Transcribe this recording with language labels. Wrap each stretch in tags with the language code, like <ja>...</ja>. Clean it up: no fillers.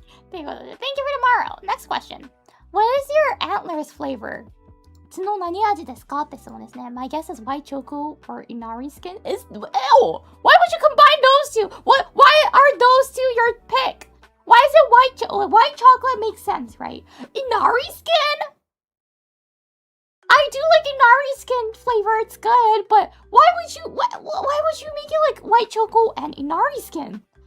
<en>Thank you for tomorrow. Next question. What is your antlers flavor?</en> <ja>角何味ですかって質問ですね。</ja> <en>My guess is white choco or inari skin. Is ew! Why would you combine those two? Why are those two your pick? Why is it white chocolate makes sense, right? Inari skin? I do like inari skin flavor. It's good, but why would you make it like white choco and inari skin?</en>